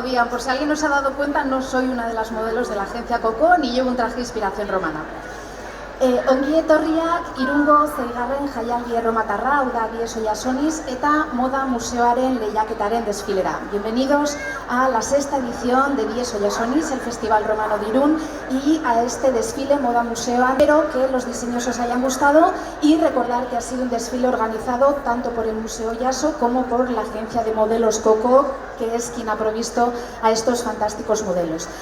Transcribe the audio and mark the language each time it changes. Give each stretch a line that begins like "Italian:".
Spanish: Por si alguien no se ha dado cuenta, no soy una de las modelos de la agencia Coco ni llevo un traje de inspiración romana.
Basque: Ongi etorriak Irungo zeigarren jaialdi erromatarra, hau da Diez Oiasoniz eta Moda Museoaren lehiaketaren desfilera.
Spanish: Bienvenidos a la sexta edición de Diez Oiasoniz, el Festival Romano de Irún, y a este desfile Moda Museo. Espero que los diseños os hayan gustado y recordar que ha sido un desfile organizado tanto por el Museo Oiaso como por la agencia de modelos Coco, que es quien ha provisto a estos fantásticos modelos.